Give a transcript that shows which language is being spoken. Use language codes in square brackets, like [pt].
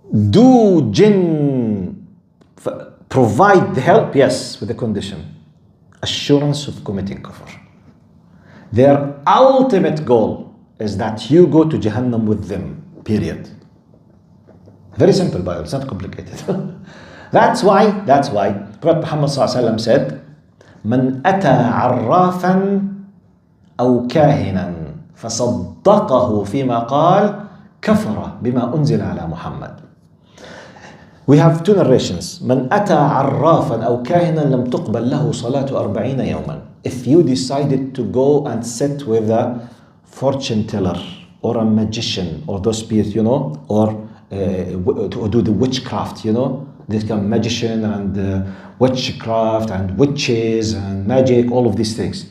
[en] Do jinn provide the help? Yes, with a condition. Assurance of committing kufr. Their ultimate goal is that you go to Jahannam with them, period. Very simple Bible, it's not complicated. That's why Prophet Muhammad said, [ar] من أتى عرافا أو كاهنا فصدقه فيما قال كفر بما أنزل على محمد. [en] We have two narrations. [ar] من أتى عرافا أو كاهنا لم تقبل له صلاة 40 يوما. [en] If you decided to go and sit with a fortune teller or a magician or those spirits, you know, or to do the witchcraft, you know, this kind of magician and witchcraft and witches and magic, all of these things.